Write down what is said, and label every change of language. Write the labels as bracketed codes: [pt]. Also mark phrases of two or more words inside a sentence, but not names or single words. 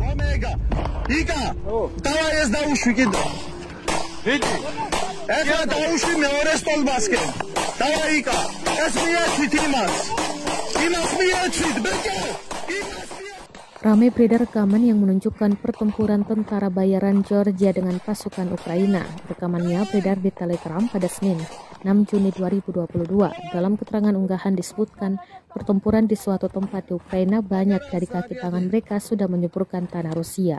[ka] იკა დავაი ეს დაუშვი კიდე ვიდი ეხლა დაუშვი მეორე სტოლბასკენ დავაი იკა ეს მიეცვით იმას მიეცვით ბეკე. [id] Ramai beredar rekaman yang menunjukkan pertempuran tentara bayaran Georgia dengan pasukan Ukraina. Rekamannya beredar di Telegram pada Senin, 6 Juni 2022. Dalam keterangan unggahan disebutkan, pertempuran di suatu tempat di Ukraina banyak dari kaki tangan mereka sudah menyuburkan tanah Rusia.